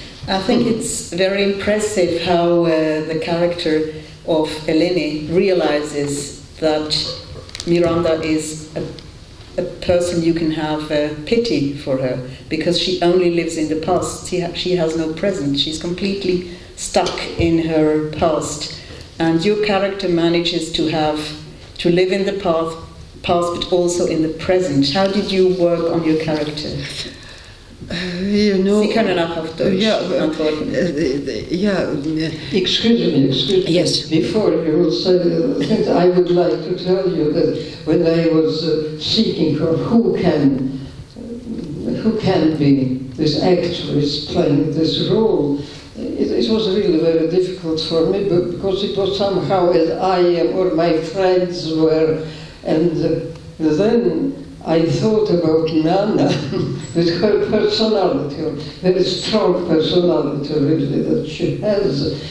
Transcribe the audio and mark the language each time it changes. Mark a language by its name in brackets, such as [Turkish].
[English] I think it's very impressive how the character of Eleni realizes that Miranda is a person you can have pity for her, because she only lives in the past. She has no present. She's completely stuck in her past. And your character manages to live in the past but also in the present. How did you work on your character? You know, [German] Sie können auch auf Deutsch antworten. [English] Excuse me. Yes. Before you will say things, I would like to tell you that when I was seeking for who can be this actress playing this role, it was really very difficult for me, because it was somehow as I am or my friends were, and then I thought about Nana with her personality, very strong personality really that she has.